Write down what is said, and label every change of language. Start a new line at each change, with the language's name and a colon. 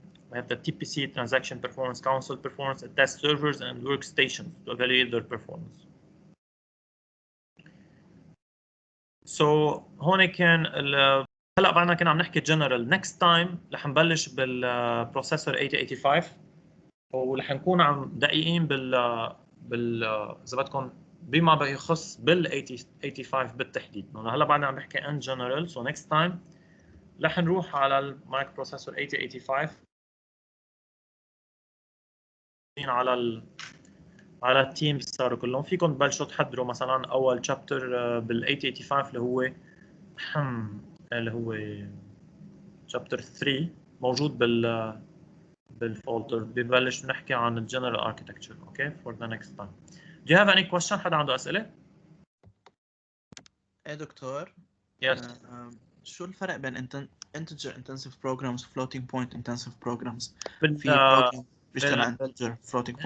English: We have the TPC transaction performance council performance test servers and workstations to evaluate their performance. So
Arabic: هون كان هلا بعدنا كنا عم نحكي
English: general. Next time
Arabic: رح نبلش بالبروسيسور 8085 ورح نكون عم دقيقين اذا بدكم بما بيخص بال 8085 بالتحديد. هلا بعدنا عم نحكي
English: in general. So next time
Arabic: رح نروح على المايكروبروسيسور 8085 على التيمز صاروا كلهم. فيكم تبلشوا تحضروا مثلا اول شابتر بال 8085 اللي هو شابتر 3 موجود بالفولدر. ببلش نحكي عن الجنرال اركيتكتشر.
English: Okay for the next time. Do you have any question؟
Arabic: حدا عنده اسئله؟ ايه دكتور.
English: Yes.
Arabic: شو الفرق بين
English: integer intensive programs floating point intensive programs
Arabic: بال في program بيشتغل على
English: integer floating point